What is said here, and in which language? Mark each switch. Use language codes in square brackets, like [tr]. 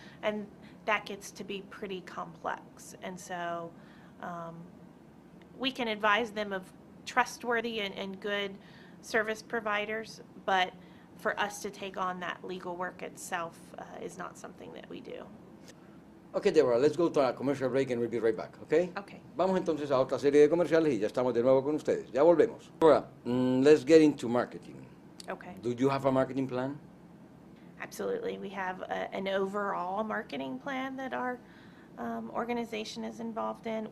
[en] And that gets to be pretty complex. And so we can advise them of trustworthy and good service providers, but for us to take on that legal work itself is not something that we do. Okay, Deborah, let's go to a commercial break and we'll be right back, okay? Okay. [es] Vamos entonces a otra serie de comerciales y ya estamos de nuevo con ustedes. Ya volvemos. [en] Deborah, let's get into marketing. Okay. Do you have a marketing plan? Absolutely. We have an overall marketing plan that our organization is involved in.